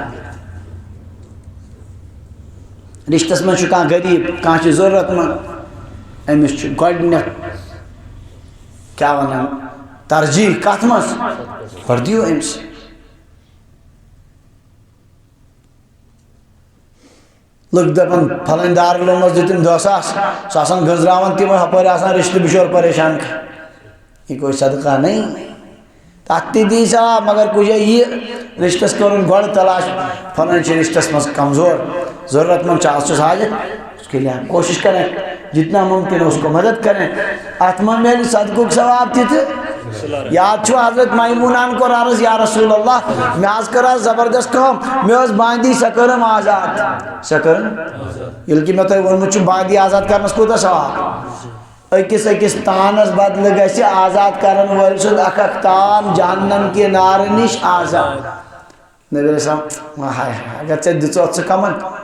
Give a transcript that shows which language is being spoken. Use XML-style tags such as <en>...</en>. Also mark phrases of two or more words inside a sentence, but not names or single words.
<ks>رشتس منٛز چھُ کانٛہہ غریٖب کانٛہہ چھُ ضروٗرت منٛد أمِس چھُ گۄڈٕنٮ۪تھ کیٛاہ ونان ترجیح کتھ منٛز گۄڈٕ دِیِو أمِس لُکھ دپان پھلٲنۍ دارالعلوم منٛز دِتِم 10 ساس سُہ آسان گٔنٛزراوان تِمن ہپٲرۍ آسان رشتہٕ بِچور پریشان</ks> <ur>یہ کوئی صدقہ نہیں</ur> <ks>تتھ تہِ دی ثواب مگر کُنہِ جایہِ یہِ رشتس کرُن گۄڈٕ تلاش پھلٲنۍ چھِ رشتس منٛز کمزور ضرورت مند چھُ آز چھُس حاجت</ks> <ur>اس کے لیے کوشش کریں جتنا ممکن ہے اس کو مدد کریں</ur> <ks>اتھ منٛز میلہِ صدقُک ثواب تہِ تہٕ یاد چھُ حضرت میموناہن کوٚر عرض</ks> <ar>یا رسول اللہ</ar> <ks>مےٚ حظ کٔر آز زبردست کٲم مےٚ ٲس باندی سۄ کٔرٕم آزاد سۄ کٔرٕم ییٚلہِ کہِ مےٚ تۄہہِ ووٚنمُت چھُ باندی آزاد کرنس کوٗتاہ ثواب أکِس تانس بدلہٕ گژھِ آزاد کرن وٲلۍ سُنٛد اکھ تان جہنم کہِ نارٕ نِش آزاد نبی</ks> <ar>علیہ السلام</ar> <ks>ہاے اگر ژےٚ دِژوتھ ژٕ کمن</ks>